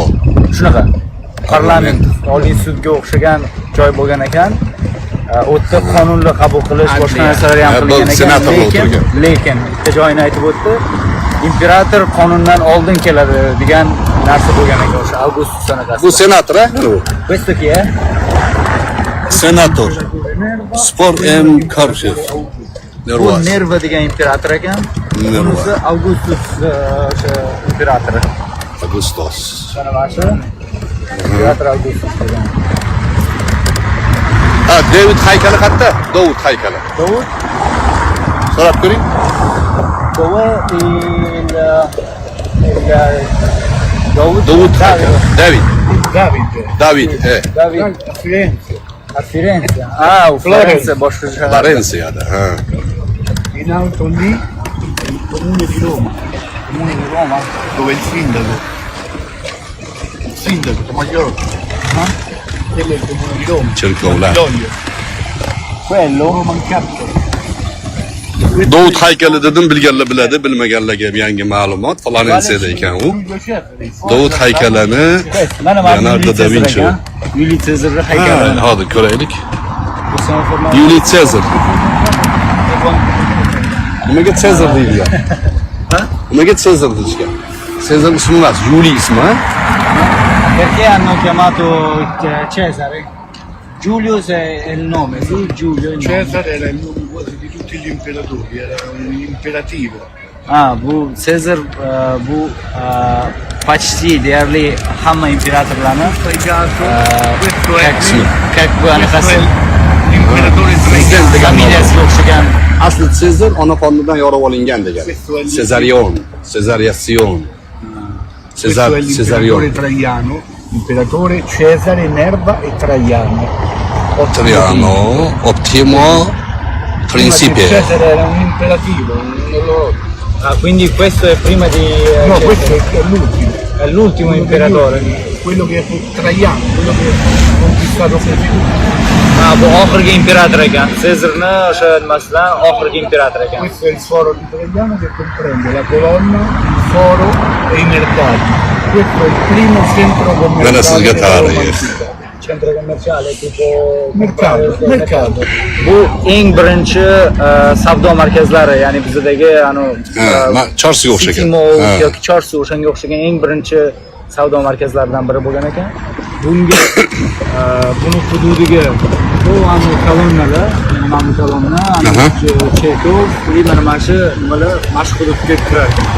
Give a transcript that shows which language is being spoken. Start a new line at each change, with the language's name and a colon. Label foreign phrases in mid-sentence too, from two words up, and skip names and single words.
Uzbek: shunaqa parlament, oliy sudga o'xshagan joy bo'lgan ekan. U yerda qonunlar qabul qilish, boshqa narsalar ham Ha, qilgan bu ekan. senatorlar o'tirgan. Lekin bitta joyini aytib o'tdi. Imperator qonundan oldin keladi degan narsa bo'lgan ekan o'sha Augustus anaqasi. Bu senator, ha?
Italian: Questo chi è?
Uzbek: Senator. Spor M. Karshev. Bu Nerva degan imperator ekan. Nerva. Bunisi Augustus o'sha imperatori. Augustus. Sanavasi. Imperator Augustus degan. Ha, David haykali qayerda? Davud haykali. Davud, So'rab ko'ring.
Italian: dove Davud
Uzbek: Davud haykali. David. David, David,
Italian: a Firenze. a Firenze.
Uzbek: Ah, Florenza boshqa shahar. Valensiyada. Ha.
Italian: In alto lì il comune di Roma, dove il sindaco Tomagliolo, quello è il comune di Roma,
Uzbek: Cherkovlar.
Italian: L'olio, Quello
English: Roman Capital.
Uzbek: Davud haykali dedim, bilganlar biladi, bilmaganlarga yangi ma'lumot. Florensiyada ekan u. Giulio Cesare, Davud haykalini mana Leonardo da Vinci. Juliy Sezarning haykali. Hozir ko'raylik. Bu semaforlar Juliy Sezar. Nimaga Sezar deydilar? Nimaga Sezar deyishgan? Sezar ismi emas, Juliy ismi, ha?
Italian: perché hanno chiamato Cesare? Giulio è il nome, sì, Giulio è il nome. Cesare era il nome quasi di tutti gli imperatori, era un imperativo.
Uzbek: Bu Sezar bu почти deyarli hamma imperatorlarni
Italian: Questo è
Uzbek: как bu anaqasi
Italian: l'imperatore Traiano.
Uzbek: familiyasiga o'xshagan. Asli Sezar ona qonidan yorib olingan degan.
Italian: Cesarion, Cesariazion. Questo è Cesarion. l'imperatore Traiano, imperatore Cesare, Nerva e Traiano. Traiano, Ottimo, Prima Principe. che Cesare era un imperativo, non lo... Quindi questo è prima di No, Cesare. questo è l'ultimo. È l'ultimo imperatore. Quello che è Traiano, quello che ha conquistato quasi tutto.
Uzbek: Bu oxirgi imperator ekan. Sezarni o'sha nimasidan oxirgi imperator ekan.
Italian: Questo è il foro di Traiano che comprende la colonna, il foro e i mercati. Questo è il primo centro Bella commerciale della sgasatare, Roma yes. antica. Centro commerciale tipo Mercato.
Uzbek: Bu eng birinchi savdo markazlari, ya'ni bizdagi Chorsiga o'xshagan. City Mall yoki Chorsu o'shanga o'xshagan eng birinchi savdo markazlaridan biri bo'lgan ekan. Bunga buni hududiga bu kolonnalar Mamutolomni, Cherkov, mana mana shu nimalar mashhur hududga kirar.